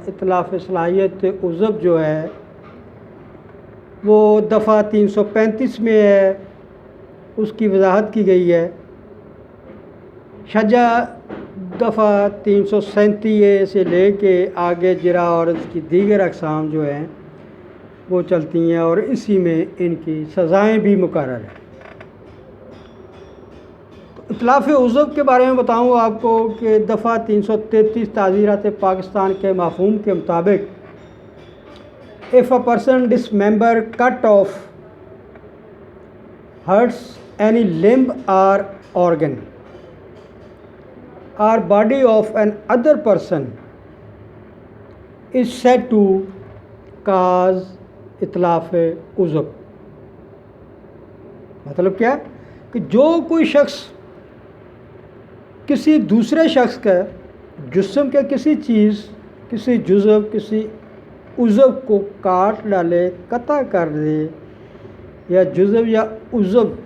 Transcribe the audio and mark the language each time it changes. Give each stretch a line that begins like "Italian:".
Urdu: اتلاف صلاحیت عضو جو ہے وہ دفعہ 335 میں ہے، اس کی وضاحت کی گئی ہے. شجع دفعہ 337 سے لے کے آگے جرح اور اس کی دیگر اقسام جو ہیں وہ چلتی ہیں، اور اسی میں ان کی سزائیں بھی مقرر ہیں.
English: اتلاف عضو کے بارے میں بتاؤں آپ کو
Urdu: کہ دفعہ 333 تعزیرات پاکستان کے مفہوم کے مطابق
English: if a person dismember, cut off, hurts any limb or organ or body of an other person is said to cause اتلاف عضو.
Urdu: مطلب کیا کہ جو کوئی شخص کسی دوسرے شخص کا جسم کے کسی چیز، کسی جزو، کسی عضو کو کاٹ ڈالے، قطع کر دے، یا جزو یا عضو